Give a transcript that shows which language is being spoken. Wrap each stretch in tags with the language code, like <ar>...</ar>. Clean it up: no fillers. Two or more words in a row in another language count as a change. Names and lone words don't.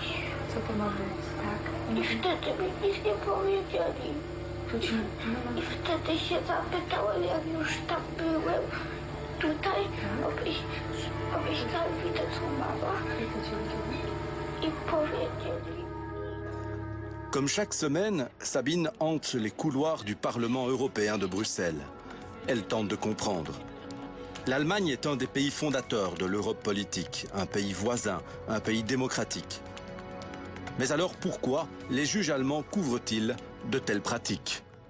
<pl>Co to ma być, tak? I wtedy mi nic nie powiedzieli. I wtedy się zapytałem, jak już tam byłem, tutaj, abyś tam widzę, co mama. I powiedzieli.</pl> <fr>Comme chaque semaine, Sabine hante les couloirs du Parlement européen de Bruxelles. Elle tente de comprendre. L'Allemagne est un des pays fondateurs de l'Europe politique, un pays voisin, un pays démocratique. Mais alors pourquoi les juges allemands couvrent-ils de telles pratiques?</fr>